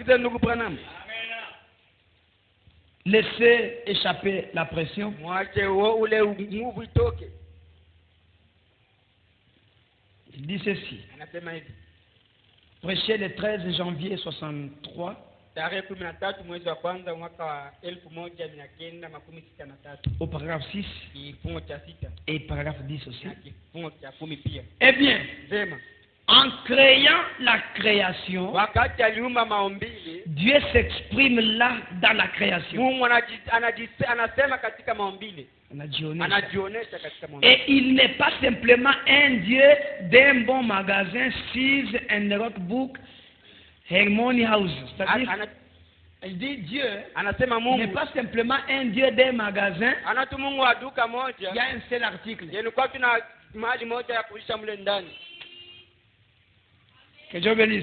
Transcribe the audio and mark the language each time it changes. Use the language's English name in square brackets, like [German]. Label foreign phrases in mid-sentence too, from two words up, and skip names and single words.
[French] Laissez échapper la pression. Il dit ceci. Prêché le 13 janvier 63. [Swahili] tarehe 13 mwezi wa kwanza mwaka wa 1963. [French] Au paragraphe 6 [Swahili] kifungo cha 6 [French] et paragraphe 10 aussi. [Swahili] Kifungo cha 10 pia. [French] Eh bien, [Swahili] Vema. [French] En créant la création, [Swahili] wakati aliumba maumbile, [French] Dieu s'exprime là dans la création. [Swahili] Mungu anasema katika maumbile. Anajionesha katika maumbile. [French] Et il n'est pas simplement un Dieu d'un bon magasin, Sears and Rockbook, Harmony House. C'est-à-dire, il dit Dieu n'est pas simplement un Dieu d'un magasin. Il y a un seul article. Que Dieu bénisse.